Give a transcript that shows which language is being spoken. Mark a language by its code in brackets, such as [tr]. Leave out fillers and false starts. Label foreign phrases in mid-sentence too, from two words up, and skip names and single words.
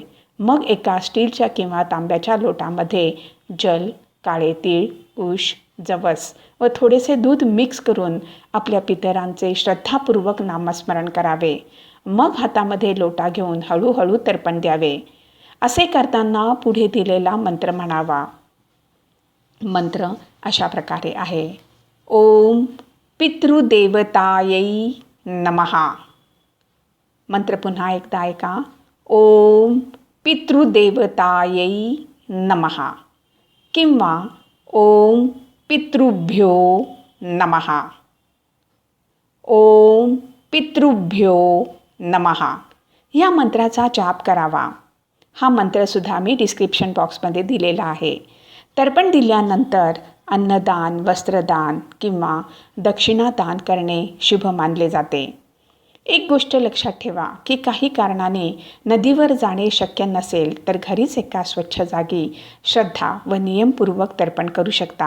[mr] मग एका स्टीलच्या किंवा तांब्याच्या लोटामध्ये जल, काळे तीळ, कुश, जवस व थोडेसे दूध मिक्स करून आपल्या पितरांचे श्रद्धापूर्वक नामस्मरण करावे. मग हातामध्ये लोटा घेऊन हळूहळू तर्पण द्यावे. असे करताना पुढे दिलेला मंत्र म्हणावा. मंत्र अशा प्रकारे आहे. [sa] ओम पितृदेवतायै नमः. [mr] मंत्र पुन्हा एकदा ऐका. [sa] ओम पितृदेवतायै नमः किंवा ओम पितृभ्यो नमः. ओम पितृभ्यो नमः [mr] या मंत्राचा जाप करावा. हा मंत्रसुद्धा मी [en] description boxमध्ये [mr] दिलेला आहे. तर्पण दिल्यानंतर अन्नदान, वस्त्रदान किंवा दक्षिणादान करणे शुभ मानले जाते. एक गोष्ट लक्षात ठेवा की काही कारणाने नदीवर जाणे शक्य नसेल तर घरीच एका स्वच्छ जागी श्रद्धा व नियमपूर्वक तर्पण करू शकता.